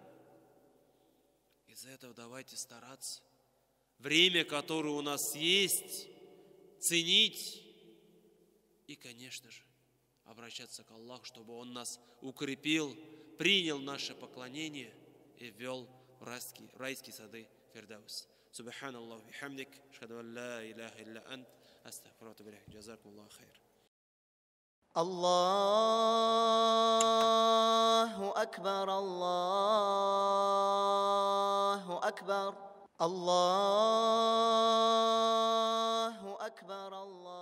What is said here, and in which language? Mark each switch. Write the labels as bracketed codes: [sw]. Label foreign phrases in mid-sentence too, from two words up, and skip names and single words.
[ru] Из-за этого давайте стараться время, которое у нас есть, ценить и, конечно же, обращаться к Аллаху, чтобы Он нас укрепил, принял наше поклонение и ввел в райские сады Фирдаус. [ar] سبحان الله وبحمدك أشهد أن لا إله إلا أنت أستغفرك وأتوب إليك. جزاكم الله خير. الله أكبر الله أكبر الله أكبر الله